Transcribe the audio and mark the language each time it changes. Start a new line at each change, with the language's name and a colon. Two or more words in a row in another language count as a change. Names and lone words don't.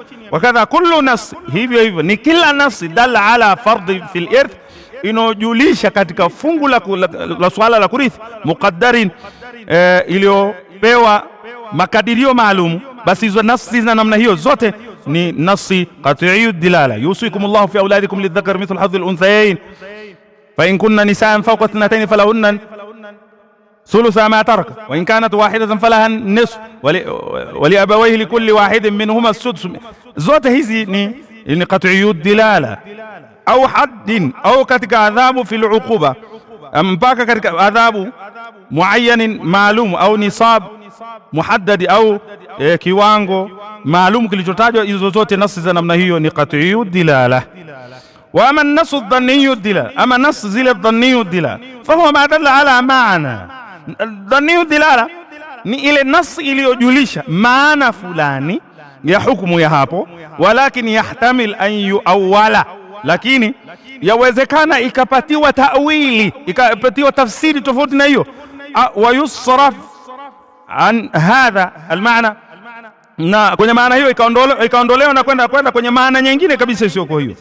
Arabic: وكذا كل نص,
Swahili: hivyo ni kila nas
Arabic: دل على فرض في الإرث,
Swahili: inojulisha katika fungu la swala la kurithi, muqaddarin, iliyopewa makadirio maalum, basi hizo nasi na namna hiyo zote ni nasi
Arabic: قطعي الدلالة. يوصيكم الله في أولادكم للذكر مثل حظ الأنثيين فإن كن نساء فوق اثنتين فلهن ثلثا ما ترك وإن كانت واحدة فلها النصف ولأبويه لكل واحد منهما السدس.
Swahili: Zote hizi ni
Arabic: قطعي الدلالة.
Swahili: Au haddin, au katika adhabu
Arabic: في العقوبة,
Swahili: mpaka katika adhabu muayyanin maalum, au
Arabic: نصاب محدد,
Swahili: au kiwango maalum kilichotajwa. Hizo zote nasi za namna hiyo ni
Arabic: قطعي الدلالة. وأما النص الظني الدلالة,
Swahili: ama nas zile
Arabic: ظني الدلالة فهو ما دل على معنى. ظني الدلالة
Swahili: ni ile nas iliyojulisha maana fulani ya hukumu ya hapo,
Arabic: ولكن يحتمل أن يؤول,
Swahili: lakini yawezekana ikapatiwa ta'wili, ikapatiwa tafsiri tofauti na hiyo,
Arabic: ويصرف عن هذا المعنى,
Swahili: na kwenye maana hiyo ikaondolewa na kwenda kwenye maana nyingine kabisa isiyo kwa hiyo.